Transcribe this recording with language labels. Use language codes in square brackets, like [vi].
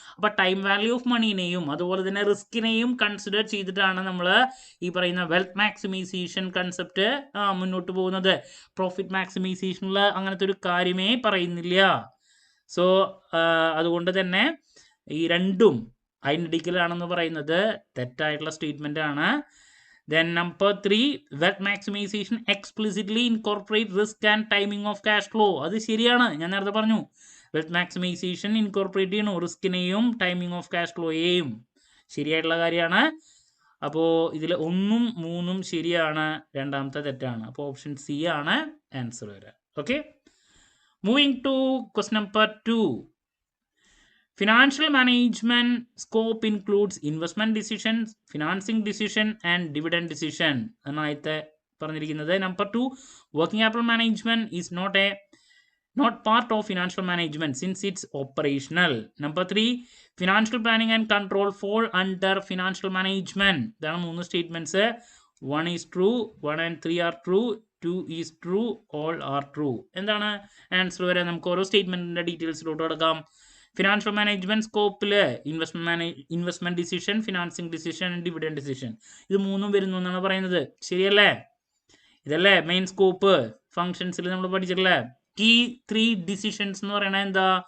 [ml] അപ്പോൾ time value of മണീനെയും അതുപോലെ തന്നെ റിസ്കിനെയും കൺസിഡർ ചെയ്തിട്ടാണ് നമ്മൾ ഈ പറയുന്ന വെൽത്ത് മാക്സിമൈസേഷൻ കൺസെപ്റ്റ് മുന്നോട്ട് പോകുന്നത്. പ്രോഫിറ്റ് മാക്സിമൈസേഷനിൽ അങ്ങനത്തെ ഒരു കാര്യമേ പറയുന്നില്ല. സോ അതുകൊണ്ട് തന്നെ ഈ രണ്ടും ഐഡന്റിക്കൽ ആണെന്ന് പറയുന്നത് തെറ്റായിട്ടുള്ള സ്റ്റേറ്റ്മെന്റ് ആണ്. [en] Then number 3, wealth maximization explicitly incorporate risk and timing of cash flow. [ml] അത് ശരിയാണ്, ഞാൻ നേരത്തെ പറഞ്ഞു. വെൽത്ത് മാക്സിമൈസേഷൻ ഇൻകോർപ്പറേറ്റ് ചെയ്യണോ റിസ്കിനെയും ടൈമിംഗ് ഓഫ് ക്യാഷ് ഫ്ലോയെയും. ശരിയായിട്ടുള്ള കാര്യമാണ്. അപ്പോൾ ഇതിൽ 1ഉം 3ഉം ശരിയാണ്, രണ്ടാമത്തെ തെറ്റാണ്. അപ്പോൾ ഓപ്ഷൻ സി ആണ് ആൻസർ വരിക. Okay, [en] Moving to question number 2. Financial management scope includes investment decisions, financing decision and dividend decision. [ml] എന്നായിട്ട് പറഞ്ഞിരിക്കുന്നത്. [en] Number 2, working capital management is not part of financial management since it's operational. Number 3, financial planning and control fall under financial management. [ml] ഇതാണ് 3 statements. [en] 1 is true, 1 and 3 are true, 2 is true, all are true. [ml] എന്താണ് answer വരെ? നമുക്ക് ഓരോ സ്റ്റേറ്റ്മെന്റിന്റെ ഡീറ്റെയിൽസിലോട്ട് എടുക്കാം. Financial management സ്കോപ്പിൽ investment decision, financing decision, dividend decision, ഇത് 3ഉം വരുന്നു എന്നാണ് പറയുന്നത്. ശരിയല്ലേ? ഇതല്ലേ മെയിൻ സ്കോപ്പ്? ഫംഗ്ഷൻസിൽ നമ്മൾ പഠിച്ചിട്ടില്ലേ? കീ 3 ഡിസിഷൻസ് എന്ന് പറയുന്നത് എന്താ?